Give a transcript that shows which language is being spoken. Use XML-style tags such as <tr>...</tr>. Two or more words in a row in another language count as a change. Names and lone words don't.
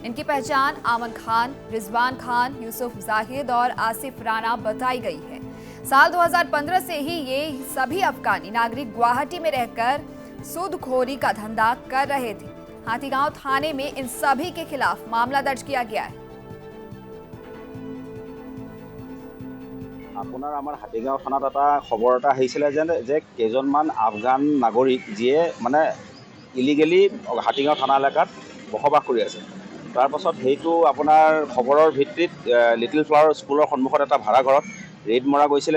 <hi>इनकी पहचान आमन खान, रिजवान खान, यूसुफ जाहिद और आसिफ राना बताई गई है। साल 2015 से ही ये सभी अफगानी नागरिक गुवाहाटी में रहकर सूदखोरी का धंधा कर रहे थे। हाथीगांव थाने में इन सभी के खिलाफ मामला दर्ज किया गया है।</hi> <as>আপোনাৰ আমাৰ হাতীগাঁও থানাত এটা খবৰ এটা আহিছিলে যে কেইজনমান আফগান নাগৰিক যিয়ে মানে ইলিগেলি হাতীগাঁও থানা এলেকাত বসবাস কৰি আছে। তাৰপাছত সেইটো আপোনাৰ খবৰৰ ভিত্তিত লিটিল ফ্লাৱাৰ স্কুলৰ সন্মুখত এটা ভাড়াঘৰত ৰেড মৰা গৈছিলে।</as>